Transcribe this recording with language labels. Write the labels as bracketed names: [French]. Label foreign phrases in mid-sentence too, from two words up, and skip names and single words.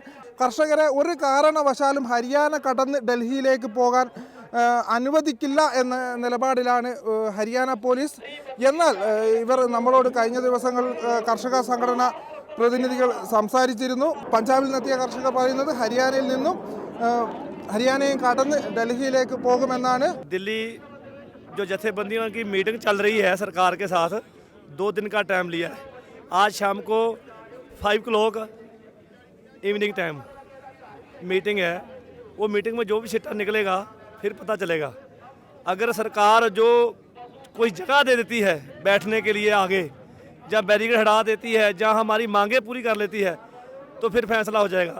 [Malayalam] കർഷകരെ ഒരു കാരണവശാലും ഹരിയാന കടന്ന് ഡൽഹിയിലേക്ക് പോകാൻ അനുവദിക്കില്ല എന്ന നിലപാടിലാണ് ഹരിയാന പോലീസ്. എന്നാൽ ഇവർ നമ്മളോട് കഴിഞ്ഞ ദിവസങ്ങൾ കർഷക സംഘടന പ്രതിനിധികൾ സംസാരിച്ചിരുന്നു. പഞ്ചാബിൽ നിന്നെത്തിയ കർഷകർ പറയുന്നത് ഹരിയാനയും കടന്ന് ഡൽഹിയിലേക്ക് പോകുമെന്നാണ്. [Hindi] दिल्ली जो जथेबंदियों की मीटिंग चल रही है सरकार के साथ, 2 दिन का टाइम लिया है. आज शाम को [English] 5 o'clock evening time meeting [Hindi] है. वो मीटिंग में जो भी सिट्टा निकलेगा फिर पता चलेगा. अगर सरकार जो कोई जगह दे देती है बैठने के लिए आगे, जहाँ बैरिकेड हटा देती है, जहाँ हमारी मांगें पूरी कर लेती है, तो फिर फैसला हो जाएगा.